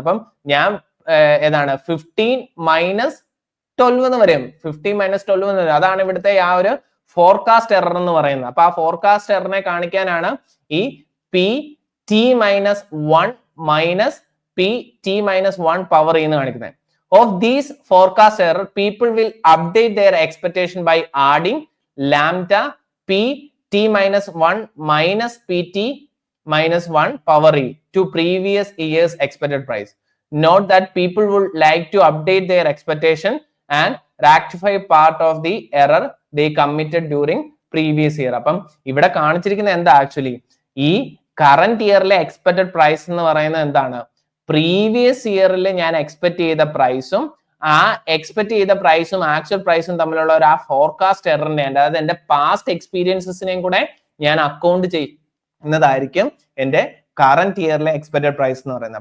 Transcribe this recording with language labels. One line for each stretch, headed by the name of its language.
Malayalam: അപ്പം ഞാൻ ഏതാണ് 15 മൈനസ് 12 എന്ന് വരും. 15 മൈനസ് 12 എന്ന് വരും. അതാണ് ഇവിടുത്തെ ആ ഒരു ഫോർകാസ്റ്റ് എറർ എന്ന് പറയുന്നത്. അപ്പൊ ആ ഫോർകാസ്റ്റ് എററിനെ കാണിക്കാനാണ് ഈ P T-1 minus P T-1 power എന്ന് കാണിക്കുന്നത്.
English: Of these forecast error, people will update their expectation by adding lambda p T-1 minus PT-1 power e to previous year's expected price. Note that people would like to update their expectation and rectify part of the error they committed during previous year.
Malayalam: അപ്പം ഇവിടെ കാണിച്ചിരിക്കുന്നത് എന്താ actually ഈ current ഇയറിലെ expected price എന്ന് പറയുന്നത് എന്താണ് previous ഇയറിൽ ഞാൻ എക്സ്പെക്ട് ചെയ്ത പ്രൈസും ആ എക്സ്പെക്ട് ചെയ്ത പ്രൈസും ആക്ച്വൽ പ്രൈസും തമ്മിലുള്ള ഒരു ആ ഫോർകാസ്റ്റ് എററിനെ, അതായത് എന്റെ പാസ്റ്റ് എക്സ്പീരിയൻസിനെയും കൂടെ ഞാൻ അക്കൗണ്ട് ചെയ്യുന്നതായിരിക്കും എന്റെ കറന്റ് ഇയറിലെ എക്സ്പെക്ടഡ് പ്രൈസ് എന്ന് പറയുന്നത്.